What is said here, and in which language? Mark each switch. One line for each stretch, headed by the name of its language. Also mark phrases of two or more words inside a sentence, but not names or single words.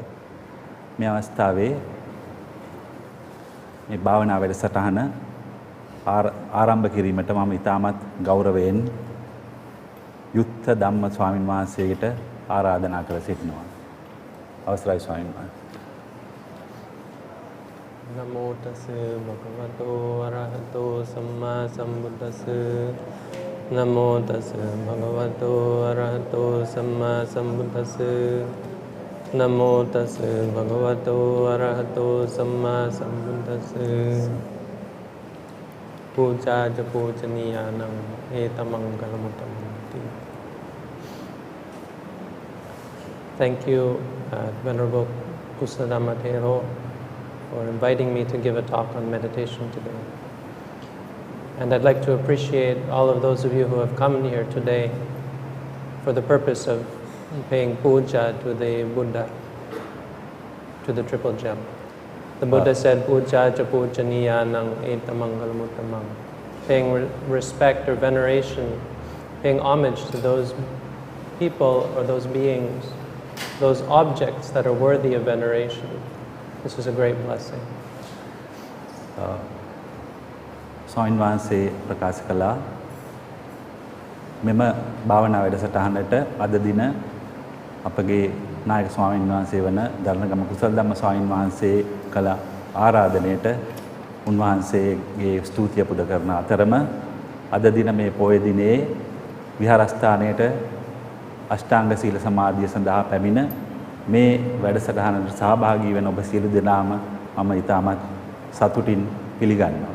Sinhala: මේ අවස්ථාවේ මේ භාවනා වැඩසටහන ආරම්භ කිරීමට මම ඉතාමත් ගෞරවයෙන් යුත්තධම්ම ස්වාමීන් වහන්සේට ආරාධනා කර සිටිනවා. අවසරයි ස්වාමීන් වහන්සේ.
Pali: නමෝ තස් භගවතෝ අරහතෝ සම්මා සම්බුද්දස්ස. නමෝ තස් භගවතෝ අරහතෝ සම්මා සම්බුද්දස්ස. නමෝ තස් භගවතෝ අරහතෝ සම්මා සම්බුද්දස්ස. පූජාජ පූජනීයානං ඒතමංගලමුත්තමන්ති.
English: Thank you, Venerable Kusadhamma Thero, for inviting me to give a talk on meditation today. And I'd like to appreciate all of those of you who have come here today for the purpose of paying puja to the Buddha, to the Triple Gem. The Buddha said,
Pali: puja cha pujaniyanang etamangalamuttamam.
English: Paying respect or veneration, paying homage to those people or those beings, those objects that are worthy of veneration. This is a great blessing.
Sinhala: ස්වාමීන් වහන්සේ ප්‍රකාශ කළා මෙම භාවනා වැඩසටහනට අද දින අපගේ නායක ස්වාමීන් වහන්සේ වන දරණගම කුසලධම්ම ස්වාමීන් වහන්සේ කළ ආරාධනයට උන්වහන්සේගේ ස්තුතිය පුද කරන අතරම අද දින මේ පොය දිනේ විහාරස්ථානයට අෂ්ටාංග සීල සමාධිය සඳහා පැමිණ මේ වැඩසටහනට සහභාගී වෙන ඔබ සියලු දෙනාම මම ඉතාමත් සතුටින් පිළිගන්නවා.